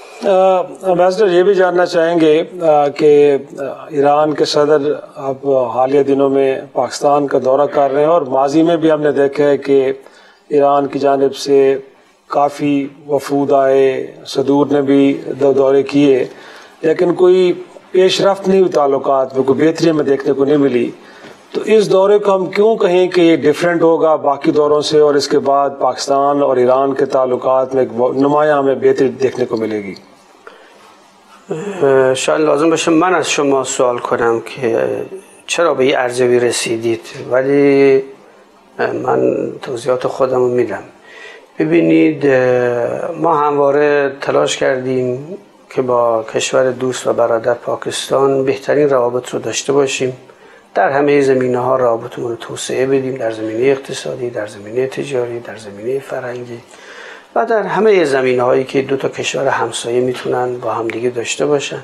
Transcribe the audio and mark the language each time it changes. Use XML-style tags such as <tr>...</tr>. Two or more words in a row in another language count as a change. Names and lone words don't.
<ur>ایمبیسڈر یہ بھی جاننا چاہیں گے کہ ایران کے صدر اب حالیہ دنوں میں پاکستان کا دورہ کر رہے ہیں اور ماضی میں بھی ہم نے دیکھا ہے کہ ایران کی جانب سے کافی وفود آئے، صدور نے بھی دورے کیے، لیکن کوئی پیشرفت نہیں ہوئی، تعلقات میں کوئی بہتری ہمیں دیکھنے کو نہیں ملی. تو اس دورے کو ہم کیوں کہیں کہ یہ ڈفرنٹ ہوگا باقی دوروں سے اور اس کے بعد پاکستان اور ایران کے تعلقات میں ایک نمایاں ہمیں بہتری دیکھنے کو ملے گی?</ur> <fa>شاید لازم باشه من از شما سوال کنم که چرا به این ارزیابی رسیدید، ولی من توضیحات خودم رو میدم. ببینید، ما همواره تلاش کردیم که با کشور دوست و برادر پاکستان بهترین روابط رو داشته باشیم، در همه زمینه‌ها روابطمون رو توسعه بدیم، در زمینه اقتصادی، در زمینه تجاری، در زمینه فرهنگی و در همه زمینه‌هایی که دو تا کشور همسایه میتونن با همدیگه داشته باشن.</fa>